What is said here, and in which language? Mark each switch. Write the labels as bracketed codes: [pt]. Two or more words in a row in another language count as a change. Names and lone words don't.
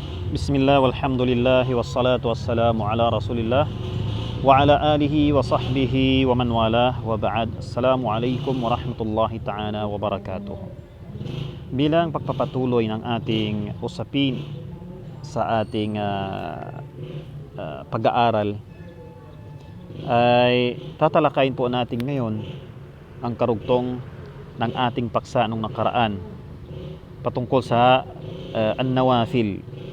[ar] بسم الله، والحمد لله، والصلاة والسلام على رسول الله وعلى آله وصحبه ومن والاه وبعد. السلام عليكم ورحمة الله تعالى وبركاته. [tl] Bilang pagpapatuloy ng ating usapin sa ating pag-aaral, ay tatalakayin po natin ngayon ang karugtong ng ating paksa nung nakaraan patungkol sa an-nawafil.